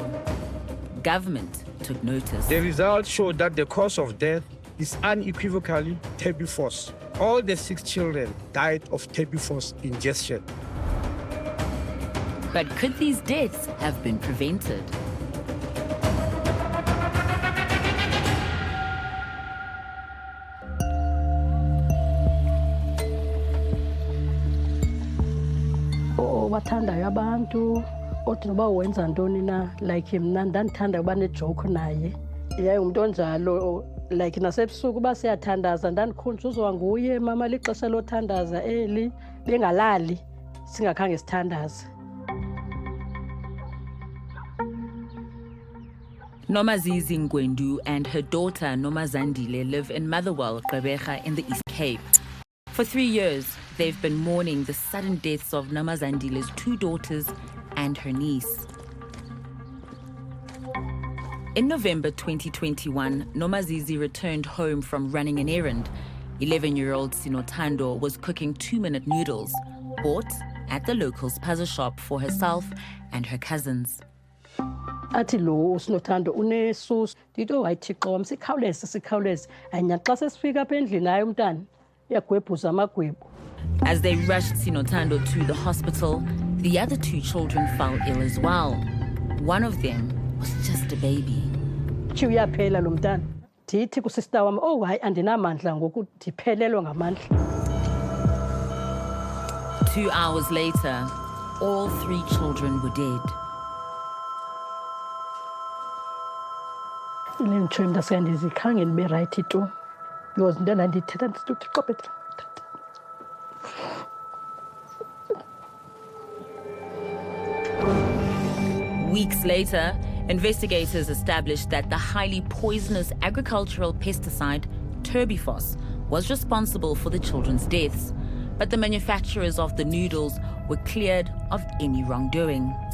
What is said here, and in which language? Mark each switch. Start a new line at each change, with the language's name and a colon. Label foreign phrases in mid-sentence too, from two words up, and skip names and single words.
English: Government took notice. The results show that the cause of death is unequivocally terbufos. All the 6 children died of terbufos ingestion. But could these deaths have been prevented?
Xhosa: Bathandayo abantu othi noba wenza ntoni na like mna ndandithanda uba nejoke naye yayingumuntu onjalo like nasebusuku uba siyathandaza ndandikhunjuzwa nguye mama lixesha lothandaza eli bengalali singakhange sithandaze.
English: 𝗀𝗵𝗶𝗃𝗃 and her daughter Nomazandile live in Motherwell, Gqeberha in the East Cape. For 3 years, they've been mourning the sudden deaths of Nomazandile's 2 daughters and her niece. In November 2021, Nomazizi returned home from running an errand. 11-year-old Sinothando was cooking 2-minute noodles, bought at the local spaza shop for herself and her cousins.
Xhosa: Athi lo Sinothando unesusu ndithi owayithixo wam sikhawuleze anya xa sesifika apha endlini naye umntana iyagwebhuza amagwebu.
English: As they rushed Sinothando to the hospital, the other 2 children fell ill as well. One of them was just a baby.
Xhosa: Uyaphela lo mntana. Ndithi kusista wam, oh hayi andinamandla ngoku ndiphelelwa ngamandla.
English: 2 hours later, all 3 children were dead.
Xhosa: Nditsho mntasika ndizikhange ndibe rayithi tu because into ndandiyithetha ndisithi qophetha.
English: Weeks later, investigators established that the highly poisonous agricultural pesticide terbufos was responsible for the children's deaths, but the manufacturers of the noodles were cleared of any wrongdoing.